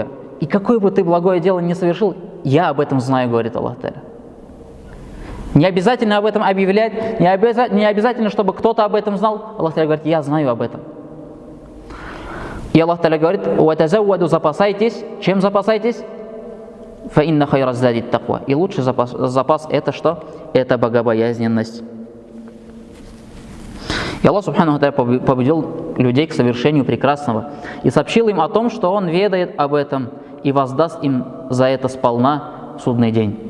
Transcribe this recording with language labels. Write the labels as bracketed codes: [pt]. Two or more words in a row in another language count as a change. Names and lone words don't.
[ru] И какое бы ты благое дело ни совершил, я об этом знаю, говорит Аллах Тааля. Не обязательно об этом объявлять, не обязательно, чтобы кто-то об этом знал. Аллах Тааля говорит: я знаю об этом. И Аллах Тааля говорит: «Ватазавваду», запасайтесь. Чем запасайтесь? [ar] «فإن خير الزاد التقوى». [ru] И лучший запас это что? Это богобоязненность. И Аллах [ar] سبحانه تعالى [ru] побудил людей к совершению прекрасного и сообщил им о том, что Он ведает об этом и воздаст им за это сполна в судный день.